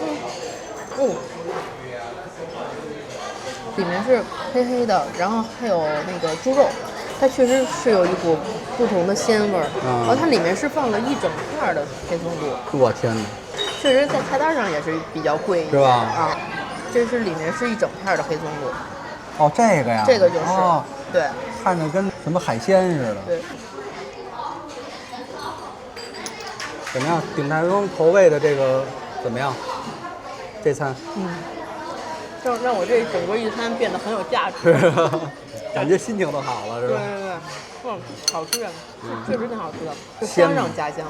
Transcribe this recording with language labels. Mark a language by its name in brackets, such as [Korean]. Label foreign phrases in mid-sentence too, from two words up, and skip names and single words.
[Chinese] 裡面是黑黑的，然後還有那個豬肉，它確實是有一股不同的鮮味兒。然後它裡面是放了一整片的黑松露。我天哪！確實在菜單上也是比較貴一點。是吧？這是裡面是一整片的黑松露。哦，這個呀。這個就是。對。看着跟什麼海鮮似的。對。怎麼樣？鼎泰豐投餵的這個怎麼樣？這餐？讓我這整個一餐變得很有價值。感覺心情都好了，是吧？對，好吃啊，確實挺好吃的，就香上加香。